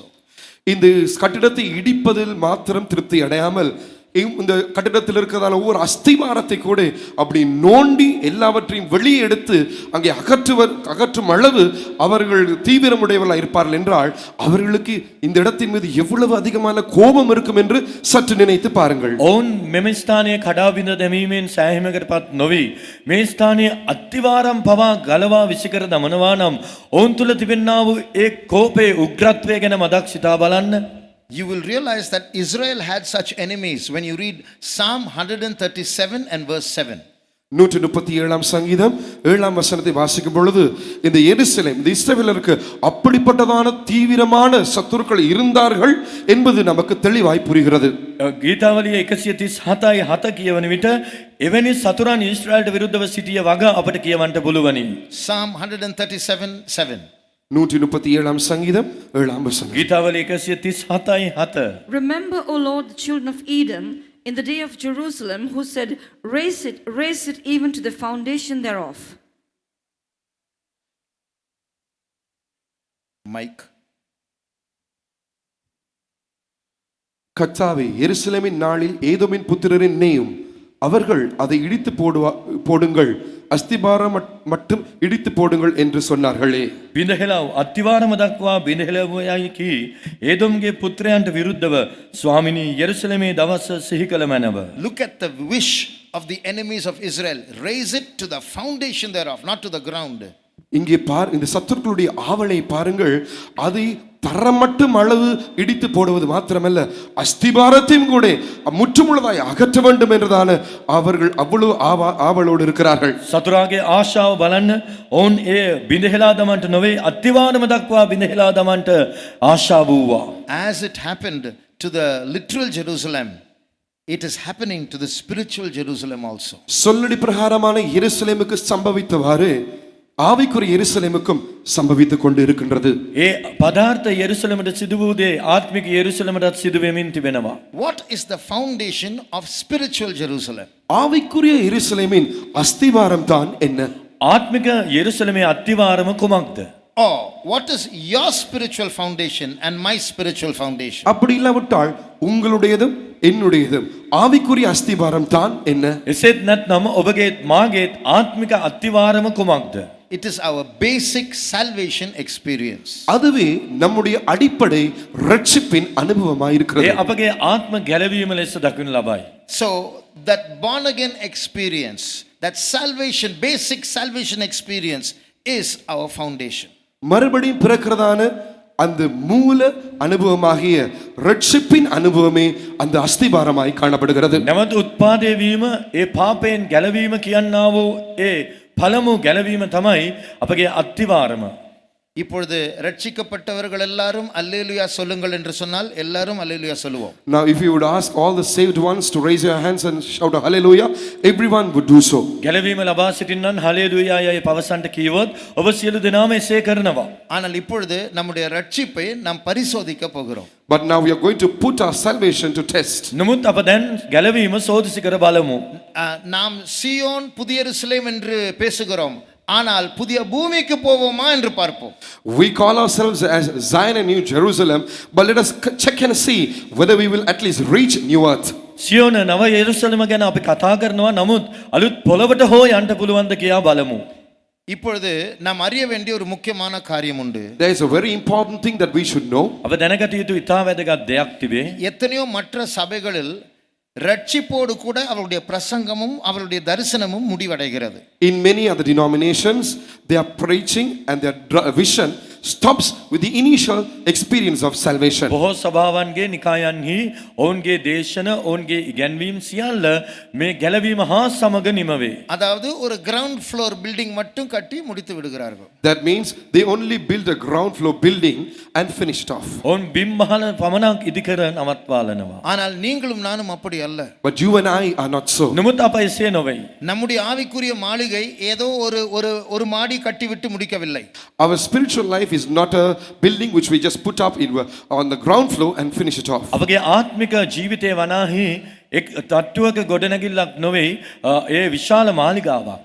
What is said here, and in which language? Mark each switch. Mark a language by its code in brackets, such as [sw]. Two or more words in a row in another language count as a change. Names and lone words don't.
[ta] இந்த கட்டிடத்தை இடிப்பதில் மாத்திரம் திருப்தி அடையாமல் இந்த கட்டிடத்தில் இருக்கிறதான ஒவ்வொரு அஸ்திவாரத்தை கூட அப்படி நோண்டி எல்லாவற்றையும் வெளியே எடுத்து அங்கே அகற்றும் அளவு அவர்கள் தீவிரமுடையவர்களாக இருப்பார்கள் என்றால் அவர்களுக்கு இந்த இடத்தின் மீது எவ்வளவு அதிகமான கோபம் இருக்கும் என்று சற்று நினைத்து பாருங்கள். [si] ඔවුන් මෙම ස්ථානයේ කඩා බිඳ දැමීමෙන් සෑහීමකටපත් නොවි මේ ස්ථානයේ අත්තිවාරම් පවා ගලවා විසිකර දමනවා නම් ඔවුන් තුල තිබෙනා වූ ඒ කෝපයේ උග්‍රත්වය ගැන මදක් සිතා බලන්න. [en] You will realize that Israel had such enemies when you read Psalm 137 and verse 7. [ta] 137 சங்கீதம் 7 வசனத்தை வாசிக்கும் பொழுது இந்த எருசலேம் இந்த இஸ்ரவேலருக்கு அப்படிப்பட்டதான தீவிரமான சத்துருக்கள் இருந்தார்கள் என்பது நமக்கு தெளிவாய் புரிகிறது. [si] ගීතාවලිය 137:7 කියවන විට එවැනි සතුරන් ඊශ්‍රායලට විරුද්ධව සිටිය වග අපට කියවන්නට පුළුවනි. [en] Psalm 137:7. [ta] 137 சங்கீதம் 7 வசனம். [si] ගීතාවලිය 137:7. [en] Remember, O Lord, the children of Edom in the day of Jerusalem, who said, raise it even to the foundation thereof. Mike. [ta] கர்த்தாவே, எருசலேமின் நாளில் ஏதோமின் புத்திரரின் நேயும் அவர்கள் அதை இடித்து போடுங்கள், அஸ்திபாரம் மட்டும் இடித்து போடுங்கள் என்று சொன்னார்களே. [si] බිඳහෙලව අත්තිවාරම දක්වා බිඳහෙලවයයි කී ඒදොම්ගේ පුත්‍රයන්ට විරුද්ධව ස්වාමිනී යෙරුසලමේ දවස සිහි කළ මැනව. [en] Look at the wish of the enemies of Israel. Raise it to the foundation thereof, not to the ground. [ta] இங்கே இந்த சத்துருக்களுடைய ஆவலை பாருங்கள். அதை தரமட்டும் அளவு இடித்து போடுவது மாத்திரமல்ல, அஸ்திபாரத்தையும் கூட முற்றுமுழுதாய் அகற்ற வேண்டும் என்றுதான அவர்கள் அவ்வளவு ஆவலோடு இருக்கிறார்கள். [si] සතුරාගේ ආශාව බලන්න ඔවුන් ඒ බිඳහෙලා දමන්ට නොවේ අත්තිවාරම දක්වා බිඳහෙලා දමන්ට ආශාව වූවා. [en] As it happened to the literal Jerusalem, it is happening to the spiritual Jerusalem also. [ta] சொல்லடி பிரகாரமான எருசலேமுக்கு சம்பவித்தவாறு ஆவிக்குரிய எருசலேமுக்கும் சம்பவித்துக் கொண்டு இருக்கின்றது. [si] ඒ පදාර්ථ යෙරුසලමට සිදු වූ දේ ආත්මික යෙරුසලමටත් සිදු වෙමින් තිබෙනවා. [en] What is the foundation of spiritual Jerusalem? [ta] ஆவிக்குரிய எருசலேமின் அஸ்திவாரம் தான் என்ன? [si] ආත්මික යෙරුසලමේ අත්තිවාරම කුමක්ද? [en] Or what is your spiritual foundation and my spiritual foundation? [ta] அப்படி இல்லாவிட்டால் உங்களுடையதும் என்னுடையதும் ஆவிக்குரிய அஸ்திவாரம் தான் என்ன? [si] එසේත් නැත්නම් ඔබගේත් මාගේත් ආත්මික අත්තිවාරම කුමක්ද? [en] It is our basic salvation experience. [ta] அதுவே நம்முடைய அடிப்படை ரட்சிப்பின் அனுபவமாய் [si] ඒ [ta] இருக்கிறது. [si] අපගේ ආත්ම ගැලවීම ලෙස දක්වනු ලබයි. [en] So that born again experience, that salvation, basic salvation experience is our foundation. [ta] மறுபடியும் பிறக்கிறதான அந்த மூல அனுபவமாகிய ரட்சிப்பின் அனுபவமே அந்த அஸ்திபாரமாய் காணப்படுகிறது. [si] නැවත උත්පාදේ වීම ඒ පාපයෙන් ගැලවීම කියනා වූ ඒ පළමු ගැලවීම තමයි අපගේ අත්තිවාරම. [ta] இப்பொழுது ரட்சிக்கப்பட்டவர்கள் எல்லாரும் அல்லேலூயா சொல்லுங்கள் என்று சொன்னால் எல்லாரும் அல்லேலூயா சொல்லுவோம். [en] Now if you would ask all the saved ones to raise your hands and shout hallelujah, everyone would do so. [si] ගැලවීම ලබා සිටින්නන් හලෙලූයා යයි පවසන්ට කීවොත් ඔබ සියලු දෙනාම එසේ කරනවා. [ta] ஆனால் இப்பொழுது நம்முடைய ரட்சிப்பை நாம் பரிசோதிக்க போகிறோம். [en] But now we are going to put our salvation to test. [si] නමුත් අප දැන් ගැලවීම සෝදිසි කර බලමු. [ta] நாம் சீயோன் புதிய எருசலேம் என்று பேசுகிறோம், ஆனால் புதிய பூமிக்கு போவோமா என்று பார்ப்போம். [en] We call ourselves as Zion and New Jerusalem, but let us check and see whether we will at least reach new earth. [si] සියෝන නව යෙරුසලම ගැන අපි කතා කරනවා, නමුත් අලුත් පොළවට හෝ යන්න පුළුවන්ද කියා බලමු. [ta] இப்பொழுது நாம் அறிய வேண்டிய ஒரு முக்கியமான காரியம் உண்டு. [en] There is a very important thing that we should know. [si] අප දැනගත යුතු ඉතා වැදගත් දෙයක් තිබේ. [ta] எத்தனையோ மற்ற சபைகளில் ரட்சிப்போடு கூட அவருடைய பிரசங்கமும் அவருடைய தரிசனமும் முடிவடைகிறது. [en] In many other denominations, they are preaching and their vision stops with the initial experience of salvation. [si] බොහෝ සභාවන්ගේ නිකායන්හි ඔවුන්ගේ දේශන ඔවුන්ගේ ඉගැන්වීම් සියල්ල මේ ගැලවීම හා සමග නිමවේ. [ta] அதாவது ஒரு [en] ground floor building [ta] மட்டும் கட்டி முடித்து விடுகிறார்கள். [en] That means they only build a ground floor building and finish it off. [si] ඔවුන් බිම්මහල පමණක් ඉදිකර නවත්වාලනවා. [ta] ஆனால் நீங்களும் நானும் அப்படி அல்ல. [en] But you and I are not so. [si] නමුත් අප එසේ නොවේ. [ta] நம்முடைய ஆவிக்குரிய மாளிகை ஏதோ ஒரு மாடி கட்டிவிட்டு முடிக்கவில்லை. [en] Our spiritual life is not a building which we just put up on the ground floor and finish it off. [si] අපගේ ආත්මික ජීවිතය වනාහි එක් තට්ටුවක ගොඩනැගිල්ලක් නොවේ, ඒ විශාල මාලිගාවක්.